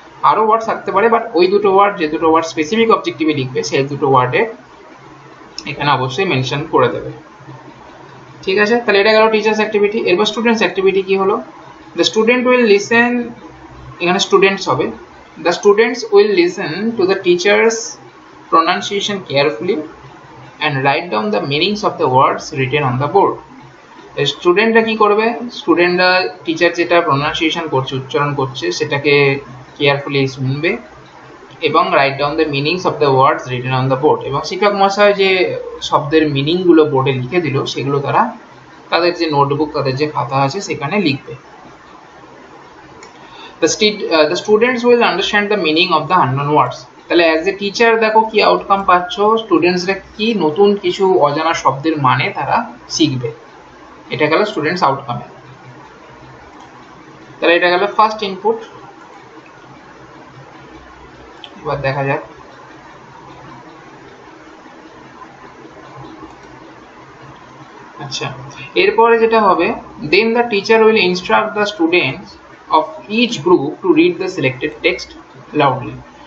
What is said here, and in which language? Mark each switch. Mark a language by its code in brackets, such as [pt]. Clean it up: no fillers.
[bn] আরো ওয়ার্ড থাকতে পারে, বাট ওই দুটো ওয়ার্ড যে দুটো ওয়ার্ড স্পেসিফিক অবজেক্টিভে লিখবে সেই দুটো ওয়ার্ডে এখানে অবশ্যই মেনশন করে দেবে। ঠিক আছে, তাহলে এটা গেল টিচার্স অ্যাক্টিভিটি। এরপর স্টুডেন্টস অ্যাক্টিভিটি কি হলো? [en] the student will listen, [bn] এখানে স্টুডেন্টস হবে। [en] The students will listen to the teacher's pronunciation carefully and write down the meanings of the words written on the board. [bn] স্টুডেন্টরা কি করবে? স্টুডেন্টরা টিচার যেটা প্রনাউন্সিয়েশন করছে, উচ্চারণ করছে সেটাকে কেয়ারফুলি শুনবে এবং [en] Write down the meanings of the words written on the board. [bn] এবং শিক্ষক মহাশয় যে শব্দের মিনিংগুলো বোর্ডে লিখে দিল সেগুলো তারা তাদের যে নোটবুক, তাদের যে খাতা আছে সেখানে লিখবে। [en] The students will understand the meaning of the unknown words. [bn] তাহলে অ্যাজ এ টিচার দেখো কি আউটকাম পাচ্ছ, স্টুডেন্টসরা কি নতুন কিছু অজানা শব্দের মানে তারা শিখবে। এটা গেল স্টুডেন্টস আউটকামে। তাহলে এটা গেল ফার্স্ট ইনপুট। এবার দেখা যাক আচ্ছা এরপরে যেটা হবে, [en] Then the teacher will instruct the students of each group to read the selected text loudly.